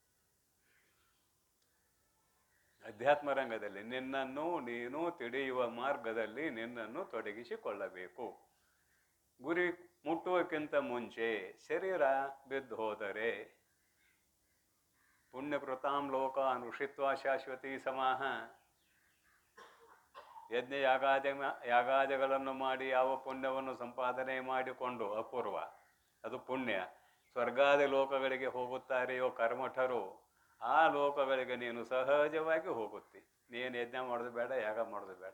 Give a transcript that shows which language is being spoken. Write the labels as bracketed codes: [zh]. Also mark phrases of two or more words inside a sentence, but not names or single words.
[kn] ಅಧ್ಯಾತ್ಮ ರಂಗದಲ್ಲಿ ನಿನ್ನನ್ನು ನೀನು ತಿಳಿಯುವ ಮಾರ್ಗದಲ್ಲಿ ನಿನ್ನನ್ನು ತೊಡಗಿಸಿಕೊಳ್ಳಬೇಕು. ಗುರಿ ಮುಟ್ಟುವಕ್ಕಿಂತ ಮುಂಚೆ ಶರೀರ ಬಿದ್ದು ಹೋದರೆ [sa] ಪುಣ್ಯಕೃತಾಂ ಲೋಕಾನ್ ಋಷಿತ್ವ ಶಾಶ್ವತಿ ಸಮಾಹ. [kn] ಯಜ್ಞ ಯಾಗಾದಿಗಳನ್ನು ಮಾಡಿ ಯಾವ ಪುಣ್ಯವನ್ನು ಸಂಪಾದನೆ ಮಾಡಿಕೊಂಡು ಅಪೂರ್ವ, ಅದು ಪುಣ್ಯ. ಸ್ವರ್ಗಾದಿ ಲೋಕಗಳಿಗೆ ಹೋಗುತ್ತಾರೆಯೋ ಕರ್ಮಠರು, ಆ ಲೋಕಗಳಿಗೆ ನೀನು ಸಹಜವಾಗಿ ಹೋಗುತ್ತಿ. ನೀನು ಯಜ್ಞ ಮಾಡೋದು ಬೇಡ, ಯಾಗ ಮಾಡೋದು ಬೇಡ.